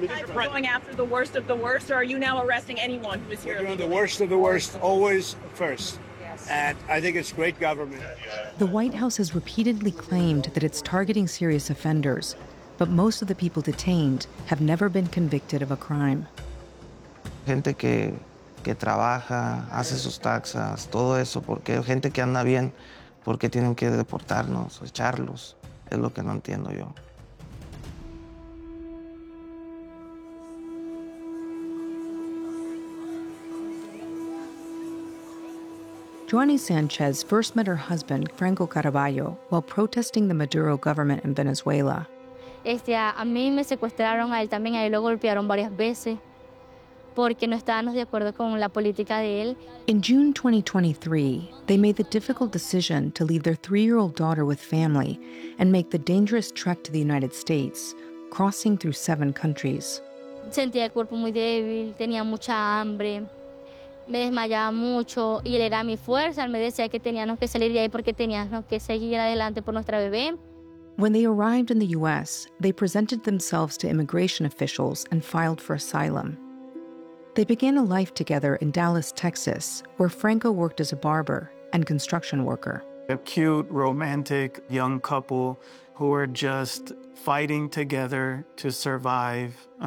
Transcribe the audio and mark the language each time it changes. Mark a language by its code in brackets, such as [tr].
[en] are you going after the worst of the worst, or are you now arresting anyone who is here? We're doing the worst of the worst, always first. And I think it's great government. The White House has repeatedly claimed that it's targeting serious offenders, but most of the people detained have never been convicted of a crime. [es] Gente que trabaja, hace sus taxas, todo eso, porque gente que anda bien, porque tienen que deportarnos, echarlos, es lo que no entiendo yo. [en] Joanny Sanchez first met her husband, Franco Caraballo, while protesting the Maduro government in Venezuela. [es] A mí me secuestraron, a él también, a él lo golpearon varias veces porque no estábamos de acuerdo con la política de él. [en] In June 2023, they made the difficult decision to leave their three-year-old daughter with family and make the dangerous trek to the United States, crossing through seven countries. [es] Sentía el cuerpo muy débil, tenía mucha hambre. Me desmayaba mucho y él era mi fuerza. Él me decía que teníamos que salir de ahí porque teníamos que seguir adelante por nuestra bebé. [en] When they arrived in the U.S., they presented themselves to immigration officials and filed for asylum. They began a life together in Dallas, Texas, where Franco worked as a barber and construction worker. A cute, romantic young couple who were just fighting together to survive.